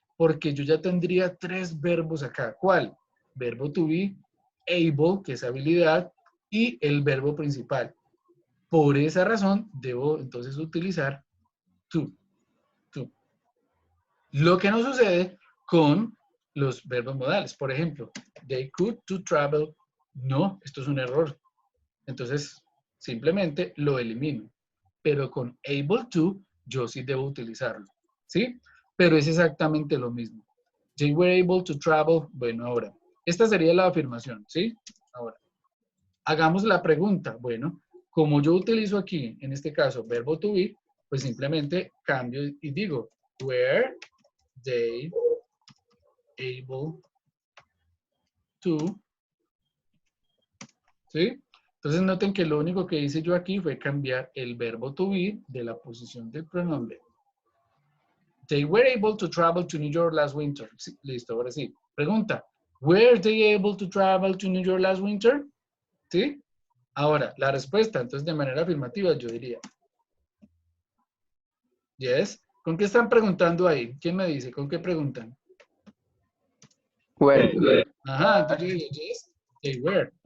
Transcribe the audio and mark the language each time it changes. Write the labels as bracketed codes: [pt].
[es] Porque yo ya tendría 3 verbos acá. ¿Cuál? Verbo to be, able, que es habilidad, y el verbo principal. Por esa razón, debo entonces utilizar to. Lo que no sucede con los verbos modales. Por ejemplo, [en] they could to travel. [es] No, esto es un error. Entonces, simplemente lo elimino. Pero con able to, yo sí debo utilizarlo. ¿Sí? Pero es exactamente lo mismo. [en] They were able to travel. [es] Bueno, ahora, esta sería la afirmación. ¿Sí? Ahora, hagamos la pregunta. Bueno, como yo utilizo aquí, en este caso, verbo to be, pues simplemente cambio y digo, [en] were they able to, [es] ¿sí? Entonces noten que lo único que hice yo aquí fue cambiar el verbo to be de la posición del pronombre. [en] They were able to travel to New York last winter. [es] Sí, listo, ahora sí. Pregunta, [en] were they able to travel to New York last winter? [es] ¿Sí? Ahora, la respuesta, entonces de manera afirmativa yo diría. [en] Yes. [es] ¿Con qué están preguntando ahí? ¿Quién me dice? ¿Con qué preguntan? [en] Where. [es] Ajá, entonces yo digo, [en] yes, they were.